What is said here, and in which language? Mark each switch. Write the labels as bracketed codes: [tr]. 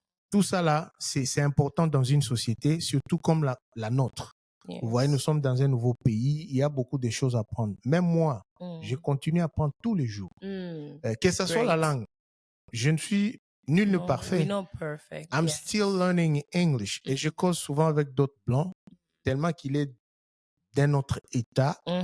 [fr] Tout ça là, c'est important dans une société, surtout comme la nôtre. Vous voyez, nous sommes dans un nouveau pays, il y a beaucoup de choses à apprendre. Même moi, je continue à apprendre tous les jours. Que ce soit la langue, je ne suis nul ne parfait. [en] I'm still learning English. [fr] Et je cause souvent avec d'autres blancs, tellement qu'il est d'un autre état.